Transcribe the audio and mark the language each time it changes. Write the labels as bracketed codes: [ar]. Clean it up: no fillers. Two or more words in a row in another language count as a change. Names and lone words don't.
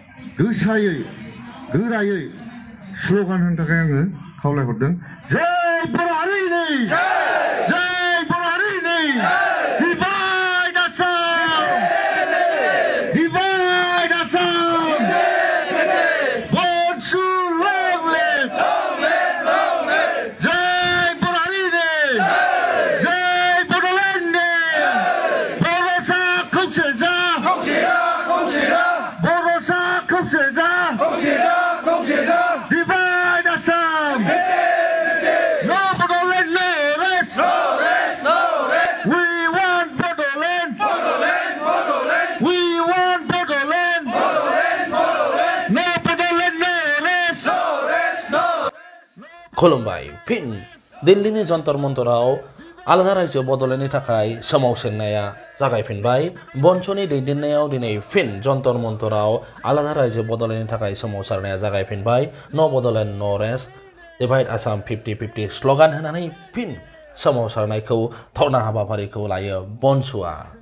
[brx] गोसायै गोरायै स्ल'गान होनो थाखाय आङो खावलायहरदों जय बर' हारिनि जय बर' हारिनि [en] divide Assam divide Assam Bonsu long live [brx] jay बर' हारिनि jay Bodoland बर'सा खौसे जा [en] बर'सा खौसे जा divide Assam no Bodoland no rest we want Bodoland we want Bodoland no Bodoland no rest [brx] खुलुमबाय फिन दिल्लीनि जन्तर मन्तराव आलादा रायजो बदलायनो थाखाय सोमावसारनाया जागायफिनबाय बन्सुनि दैदेननायाव दिनै फिन जन्तर मन्तराव आलादा रायजो बदलायनो थाखाय सोमावसारनाया जागायफिनबाय [en] no Bodoland no rest divide Assam [brx] 50-50 स्ल'गान होनानै फिन सोमावसारनायखौ धर्ना हाबाफारिखौ लायो बन्सुआ